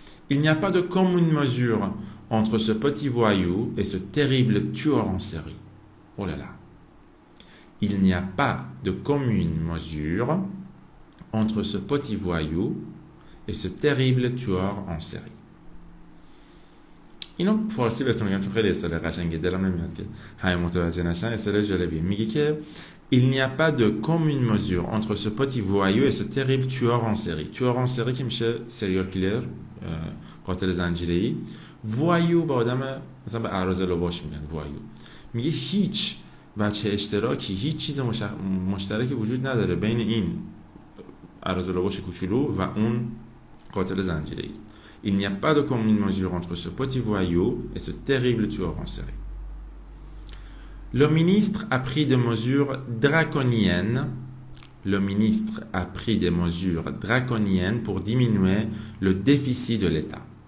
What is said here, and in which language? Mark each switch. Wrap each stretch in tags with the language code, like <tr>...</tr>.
<fr>Il n'y a pas de commune mesure entre ce petit voyou et ce terrible tueur en série. Oh là là. Il n'y a pas de commune mesure entre ce petit voyou et ce terrible tueur en série.</fr> <fa>اینو فارسی بهتون میگم چون خیلی اصطلاح قشنگه دلم نمیاد که همه متوجه نشن. اصطلاح جالبیه. میگه که</fa> <fr>il n'y a pas de commune mesure entre ce petit voyou et ce terrible tueur en série. tueur en série</fr> <fa>که میشه سریال کیلر، قاتل زنجیره‌ای. voyou با آدم مثلا به اعراض لباش میگن voyou. میگه هیچ وجه اشتراکی، هیچ چیز مشترکی وجود نداره بین این اعراض لباش کوچولو و اون قاتل زنجیره‌ای.</fa> <fr>Il n'y a pas de commune mesure entre ce petit voyou et ce terrible tueur en série. Le ministre a pris des mesures draconiennes. Le ministre a pris des mesures draconiennes pour diminuer le déficit de l'État.</fr>